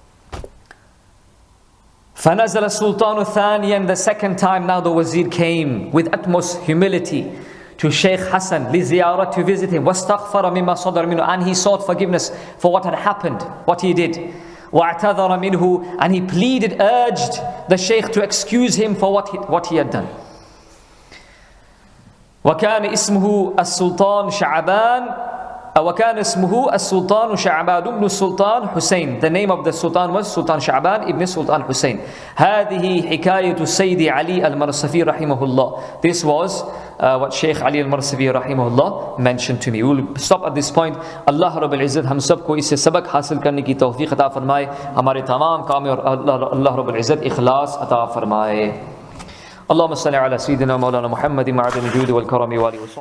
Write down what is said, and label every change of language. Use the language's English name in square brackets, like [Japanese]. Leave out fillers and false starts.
[Arabic] فَنَزَلَ السُّلْطَانُ ثَانِيًا, [English] the second time now the wazir came with utmost humility to Shaykh Hassan [Arabic] لِزِيَارَةٍ, [English] to visit him. [Arabic] وَاسْتَغْفَرَ مِمَّا صَدَرَ مِنْهُ, [English] and he sought forgiveness for what had happened, what he did. [Arabic] وَاعْتَذَرَ مِنْهُ, [English] and he pleaded, urged the Shaykh to excuse him for what he had done. [Arabic] وَكَانَ اسْمُهُ السُّلْطَانُ شَعْبَانُ وَكَانَ اسْمُهُ السُّلْطَانُ شَعْبَانُ ibn Sultan Hussein. [English] The name of the Sultan was Sultan Sha'ban ibn Sultan Hussein. [Arabic] هذه حكاية سيد علي المرصفي رحمه الله. [English] This was what Shaykh Ali al-Marsafi rahimahullah mentioned to me. We will stop at this point. [Hindi] Allah Rabbul Izzat हम सबको इससे सबक हासिल करने की तौफीक अता फरमाए. हमारे तमाम काम और [Arabic] Allah Rabbul Izzat [Hindi] इखलास अता फरमाए. [Arabic] اللهم صل على سيدنا مولانا محمد معدن الجود والكرم والي